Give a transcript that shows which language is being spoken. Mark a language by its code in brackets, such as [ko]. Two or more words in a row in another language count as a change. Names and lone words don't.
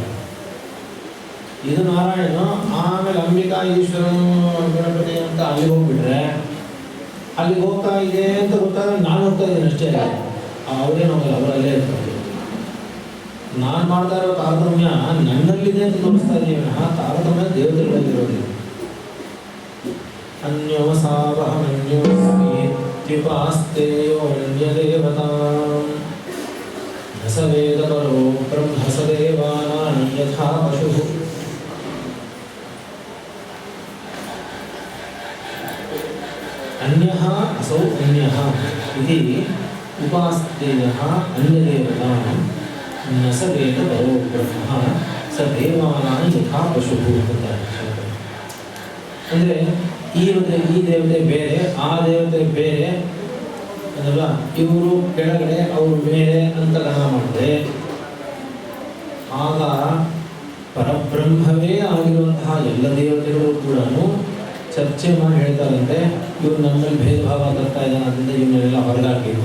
[kn] ಇದು ನಾರಾಯಣ, ಆಮೇಲೆ ಅಂಬಿಕಾ, ಈಶ್ವರನು, ಗಣಪತಿ ಅಂತ ಅಲ್ಲಿಗೆ ಹೋಗ್ಬಿಟ್ರೆ ಅಲ್ಲಿಗೆ ಹೋಗ್ತಾ ಇದೆ ಅಂತ ಗೊತ್ತಾಗ ನಾನು ಹೋಗ್ತಾ ಇದ್ದೀನಿ ಅಷ್ಟೇ, ಅವರೇನು ಹೋಗಲ್ಲ, ಅವರಲ್ಲೇ ಇರ್ತಾರೆ. ನಾನು ಮಾಡ್ತಾ ಇರೋ ತಾರತಮ್ಯ ನನ್ನಲ್ಲಿದೆ ಅಂತ ತೋರಿಸ್ತಾ ಇದ್ದೀವಿ, ತಾರತಮ್ಯ ದೇವತೆಗಳಲ್ಲಿರೋದಿಲ್ಲ. [sa] ಅನ್ಯೋಸಾವಹಮನ್ಯೋಸ್ಮಿ ದ್ವಿಪಾಸ್ತೇಯೋನ್ಯದೇವತಾಂ ನ ಸ ವೇದ ಪರೋ ಬ್ರಹ್ಮ ಸ ದೇವಾನಾಂ ಯಥಾ ಪಶುಃ. ಅನ್ಯಃ ಅಸೌ ಅನ್ಯಃ ಇತಿ ಉಪಾಸ್ತೇಯಃ ಅನ್ಯದೇವತಾಂ ನ ಸ ವೇದ ಪರೋ ಬ್ರಹ್ಮ ಸ ದೇವಾನಾಂ ಯಥಾ ಪಶುಃ ಅಂತಾರೆ. [kn] ಅಂದರೆ ಈ ದೇವತೆ ಬೇರೆ, ಆ ದೇವತೆ ಬೇರೆ ಅದಲ್ಲ, ಇವರು ಕೆಳಗಡೆ ಅವರು ಮೇಲೆ ಅಂತ ಗಮನ ಮಾಡಿದ್ರೆ ಆಗ ಪರಬ್ರಹ್ಮವೇ ಆಗಿರುವಂತಹ ಎಲ್ಲ ದೇವತೆಗಳು ಕೂಡ ಚರ್ಚೆ ಮಾಡಿ ಹೇಳ್ತಾರಂತೆ, ಇವ್ರು ನಮ್ಮಲ್ಲಿ ಭೇದ ಭಾವ ತರ್ತಾ ಇದ್ದಾನೆ, ಅದರಿಂದ ಇವನ್ನೆಲ್ಲ ಹೊರಗಾಕಬೇಕು.